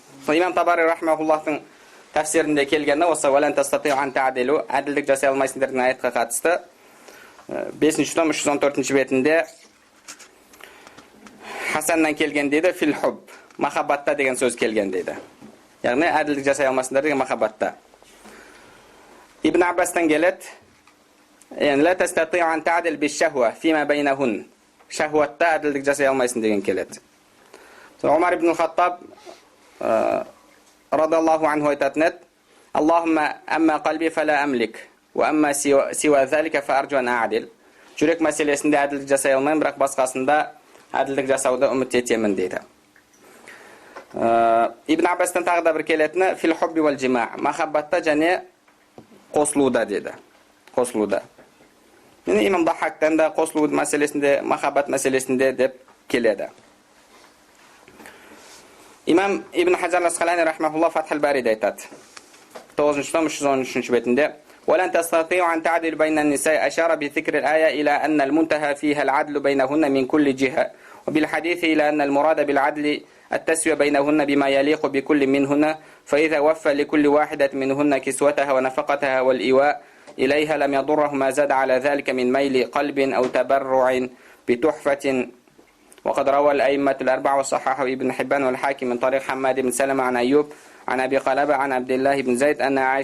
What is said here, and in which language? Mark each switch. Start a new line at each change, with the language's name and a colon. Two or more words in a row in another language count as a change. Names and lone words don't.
Kazakh: Имам Табари рахмахуллахтың тәфсирінде келгенде осы
Arabic: «ولن تستطيعوا أن تعدلوا»
Kazakh: әділдік жасай алмайсыңдар деген аятқа қатысты 5-ші том 314-ші бетінде Хасаннан келген дейді,
Arabic: في الحب,
Kazakh: махаббатта деген сөз келген дейді. Яғни әділдік жасай алмайсыңдар деген махаббатта. Ибн Аббастан келеді,
Arabic: لا تستطيع أن تعدل بالشهوة فيما بينهن.
Kazakh: شهوتта әділдік жасай алмайсың деген келеді. Умар ибн Хаттаб
Arabic: رضي الله عنه
Kazakh: айтатын еді,
Arabic: اللهم أما قلبي فلا أملك، وأما سوى ذلك فأرجو أن أعدل.
Kazakh: Жүрек мәселесінде әділдік жасай алмаймын, бірақ басқасында әділдік жасауды үміт етемін дейді. Ибн Аббастан тағы да бір келетіні
Arabic: في الحب والجماع,
Kazakh: махаббатта және қосылуда дейді. Қосылуда. Имам Дахактан да қосылу мәселесінде, махаббат мәселесінде деп келеді. Имам Ибн Хаджар ал-Асқалани рахмахуллах Фатхул Барида айтады. 9-ші том 313-ші бетінде:
Arabic: "ولن تستطيعوا أن تعدلوا بين النساء أشار بذكر الآية إلى أن المنتهى فيها العدل بينهن من كل جهة وبالحديث إلى أن المراد بالعدل التسوية بينهن بما يليق بكل منهن فإذا وفى لكل واحدة منهن كسوتها ونفقتها والإيواء إليها لم يضره ما زاد على ذلك من ميل قلب أو تبرع بتحفة وقد روى الأئمة الأربعة وصححه ابن حبان والحاكم من طريق حماد بن سلمة عن أيوب عن أبي قلابة عن عبد الله بن زيد أن